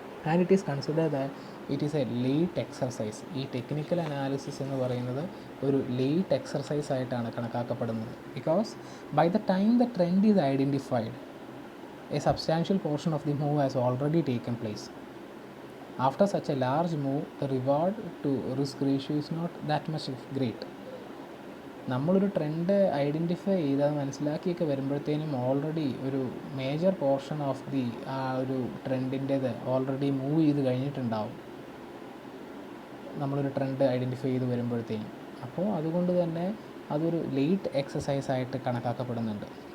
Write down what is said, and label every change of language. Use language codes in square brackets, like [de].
[en] And it is consider that it is a late exercise. [ml] ഈ technical analysis എന്ന് പറയുന്നത് ഒരു ലേറ്റ് എക്സർസൈസ് ആയിട്ടാണ് കണക്കാക്കപ്പെടുന്നത്. [en] Because by the time the trend is identified, a substantial portion of the move has already taken place. After such a large move, the reward to risk ratio is not that much great. [ml] നമ്മളൊരു trend identify ചെയ്ത് അത് മനസ്സിലാക്കിയൊക്കെ വരുമ്പോഴത്തേനും already ഒരു major portion of the ആ ഒരു ട്രെൻഡിൻ്റേത് already move ചെയ്ത് കഴിഞ്ഞിട്ടുണ്ടാവും, നമ്മളൊരു trend identify ചെയ്ത് വരുമ്പോഴത്തേനും. അപ്പോൾ അതുകൊണ്ട് തന്നെ അതൊരു ലേറ്റ് എക്സസൈസ് ആയിട്ട് കണക്കാക്കപ്പെടുന്നുണ്ട്.